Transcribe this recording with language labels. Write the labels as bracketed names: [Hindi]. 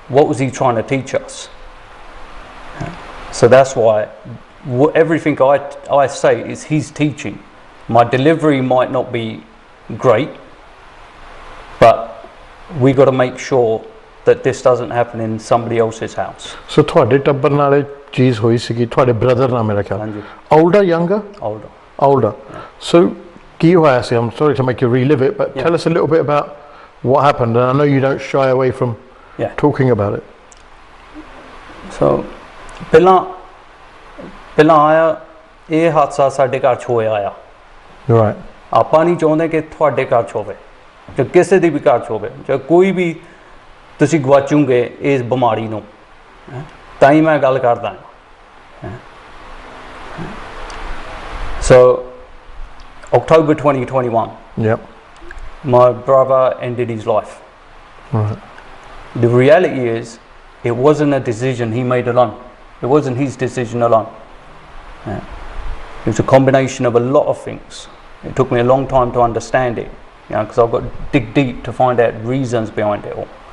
[English] What was he trying to teach us? So that's why everything I say is his teaching. My delivery might not be great, but we got to make sure that this doesn't happen in somebody else's house. [Punjabi] So ਤੁਹਾਡੇ ਟੱਬਰ ਨਾਲ ਇਹ ਚੀਜ਼ ਹੋਈ ਸੀਗੀ ਤੁਹਾਡੇ brother ਨਾਲ ਮੇਰਾ ਖਿਆਲ ਹਾਂਜੀ [English] older younger older so [Punjabi] ਕੀ ਹੋਇਆ ਸੀ [English] I'm sorry to make you relive it but tell us a little bit about what happened and I know you don't shy away from talking about it [Punjabi] so ਪਹਿਲਾਂ ਆਇਆ ਇਹ ਹਾਦਸਾ ਸਾਡੇ ਘਰ 'ਚ ਹੋਇਆ ਆ [English] right [Punjabi] ਆਪਾਂ ਨਹੀਂ ਚਾਹੁੰਦੇ ਕਿ ਤੁਹਾਡੇ ਘਰ 'ਚ ਹੋਵੇ ਜਾਂ ਕਿਸੇ ਦੀ ਵੀ ਘਰ 'ਚ ਹੋਵੇ ਜਾਂ ਕੋਈ ਵੀ ਤੁਸੀਂ ਗਵਾਚੋਗੇ ਇਸ ਬਿਮਾਰੀ ਨੂੰ ਤਾਂ ਹੀ ਮੈਂ ਗੱਲ ਕਰਦਾ [English] so October 2021 my brother ended his life right the reality is it wasn't a decision he made alone it wasn't his decision alone it was a combination of a lot of things it took me a long time to understand it because I've got to dig deep to find out reasons behind it all